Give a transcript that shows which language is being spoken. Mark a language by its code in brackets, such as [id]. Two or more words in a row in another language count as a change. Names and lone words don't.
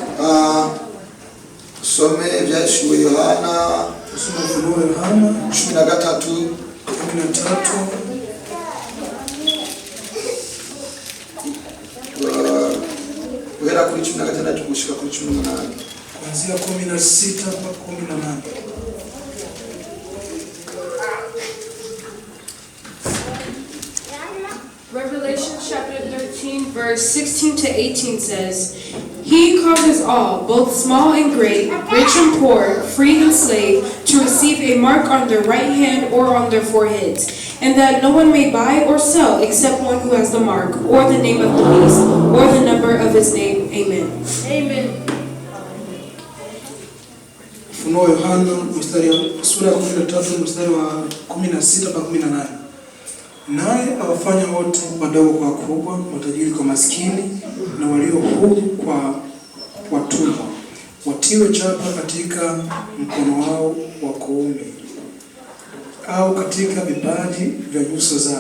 [rn] Some ibyahishuriwe Yohana 13. Guhera kuri 16 gushika kuri 18. [sw] Kuanzia 16 mpaka 18. [en] Revelation chapter 13, verse 16 to 18 says, He causes all, both small and great, rich and poor, free and slave, to receive a mark on their right hand or on their foreheads, and that no one may buy or sell except one who has the mark, or the name of the beast, or the number of his name. Amen. Amen. [sw] Ufunuo Yohana sura ya 13 mstari wa 16 mpaka 18. Naye awafanya wote wadogo kwa wakubwa, matajiri kwa maskini, na walio huru kwa watumwa, watiwe chapa katika mkono wao wa kuume au katika vipaji vya nyuso zao.